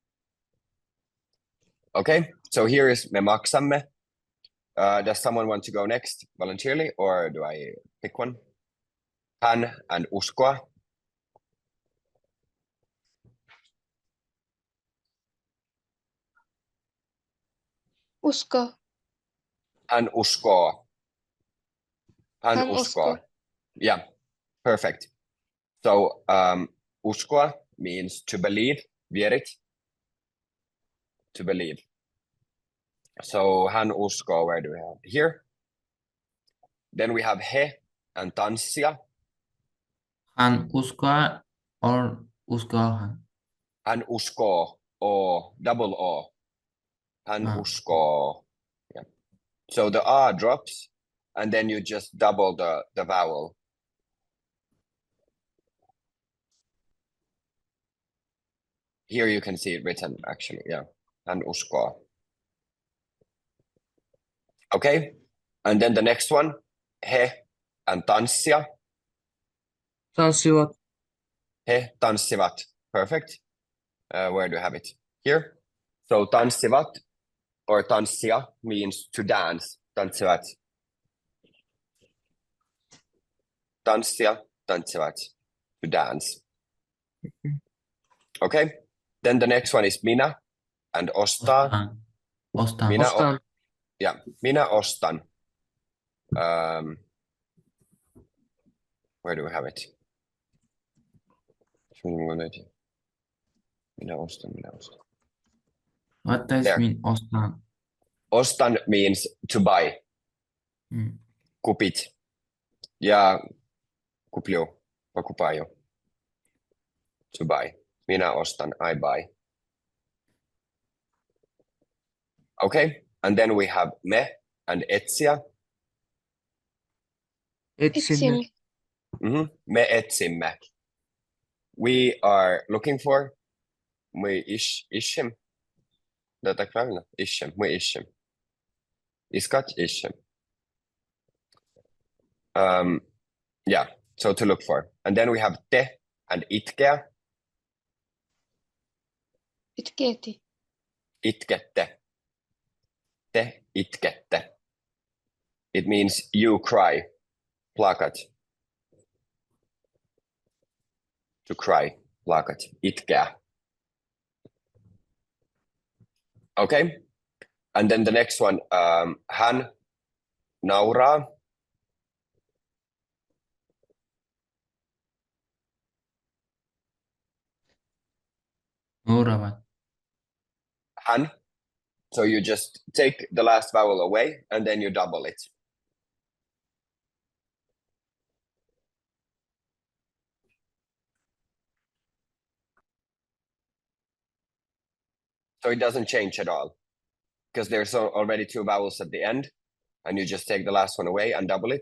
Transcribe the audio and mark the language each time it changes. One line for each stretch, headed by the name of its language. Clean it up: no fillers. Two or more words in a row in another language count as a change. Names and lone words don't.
English: Okay, so here is
Finnish: me maksamme.
English: Does someone want to go next voluntarily or do I pick one?
Finnish: Hän and uskoa. Usko. Hän uskoo. Hän uskoo. uskoo.
English: Yeah, perfect. So uskoa means to believe, vierit. To believe. So
Finnish: hän uskoo,
English: where do we have? Here. Then we have he and tanssia.
Finnish: Hän uskoo or uskoo hän. Hän uskoo, o,
English: double o.
Finnish: Hän uskoo.
English: Yeah. So the a drops and then you just double the vowel. Here you can see it written actually, yeah.
Finnish: Hän uskoo.
English: Okay, and then the next one, he and tanssia.
Finnish: Tanssivat. He tanssivat.
English: Perfect. Where do you have it? Here. So tanssivat or tanssia means to dance.
Finnish: Tanssivat. Tanssia, tanssivat.
English: To dance. Okay. Then the next one is minä and ostaa.
Finnish: Ostan. Minä Ostan. Yeah, minä ostan.
English: Where do we have it?
Finnish: Minä ostan.
English: What does There. mean ostan? Ostan means to buy. Hmm.
Russian: Купить. Я куплю. Покупаю.
English: To buy.
Finnish: Minä ostan.
English: I buy. Okay. And then we have me and etsiä.
Finnish: Etsimme. Etsimme. Me etsimme.
English: We are looking for.
Russian: Мы ищем. Да, так правильно? Ищем. Мы ищем. Искать ищем.
English: Yeah, so to look for. And then we have te and itkeä.
Finnish: Itketi. Itkette. Te itkette.
English: It means you cry. Plakat. To cry. Plakat. Itkeä. Okay. And then the next one,
Finnish: hän nauraa. Nauravat. Hän.
English: So you just take the last vowel away and then you double it. So it doesn't change at all because there's already two vowels at the end and you just take the last one away and double it.